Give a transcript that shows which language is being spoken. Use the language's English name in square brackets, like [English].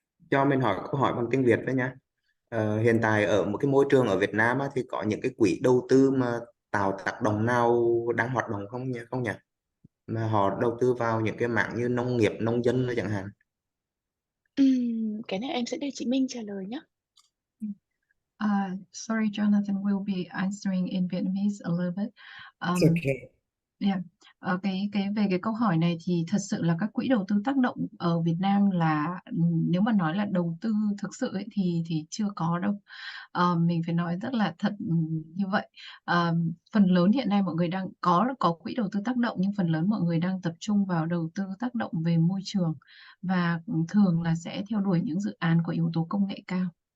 [Vietnamese] cho mình hỏi câu hỏi bằng tiếng Việt đấy nhá. Hiện tại ở một cái môi trường ở Việt Nam á, thì có những cái quỹ đầu tư mà tạo tác động nào đang hoạt động không nhỉ? Mà họ đầu tư vào những cái mảng như nông nghiệp, nông dân chẳng hạn. Cái này em sẽ để chị Minh trả lời nhé. [English] Sorry, Jonathan, will be answering in Vietnamese a little bit. It's okay. Yeah. [Vietnamese] Về cái câu hỏi này thì thật sự là các quỹ đầu tư tác động ở Việt Nam là nếu mà nói là đầu tư thực sự ấy, thì chưa có đâu. Mình phải nói rất là thật như vậy. Phần lớn hiện nay mọi người đang có quỹ đầu tư tác động, nhưng phần lớn mọi người đang tập trung vào đầu tư tác động về môi trường và thường là sẽ theo đuổi những dự án có yếu tố công nghệ cao.